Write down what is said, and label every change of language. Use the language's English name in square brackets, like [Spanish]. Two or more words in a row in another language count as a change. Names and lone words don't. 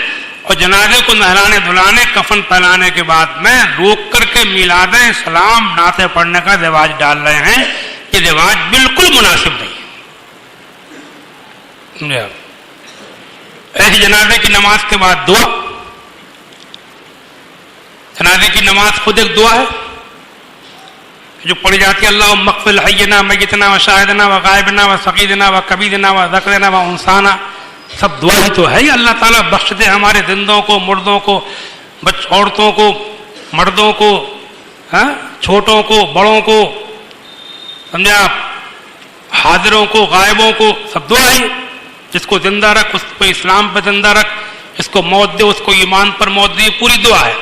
[Urdu] اور جنازے کو نہلانے دھلانے کفن پہنانے کے بعد میں روک کر کے میلادیں سلام نعتیں پڑھنے کا رواج ڈال رہے ہیں، یہ رواج بالکل مناسب نہیں ہے۔ ایسی جنازے کی نماز کے بعد دعا، جنازے کی نماز خود ایک دعا ہے جو پڑھی جاتی ہے، [Arabic] اللہم اغفر حینا میتنا و شاہدنا و غائبنا و صغیرنا و کبیرنا و ذکرنا و انسانا، [Urdu] سب دعا ہی تو ہے۔ یہ اللہ تعالیٰ بخش دے ہمارے زندوں کو، مردوں کو، عورتوں کو، مردوں کو، چھوٹوں کو، بڑوں کو، سمجھے آپ، حاضروں کو، غائبوں کو، سب دعا ہی۔ جس کو زندہ رکھ، اس کو اسلام پہ زندہ رکھ، اس کو موت دے، اس کو ایمان پر موت دے، پوری دعا ہے۔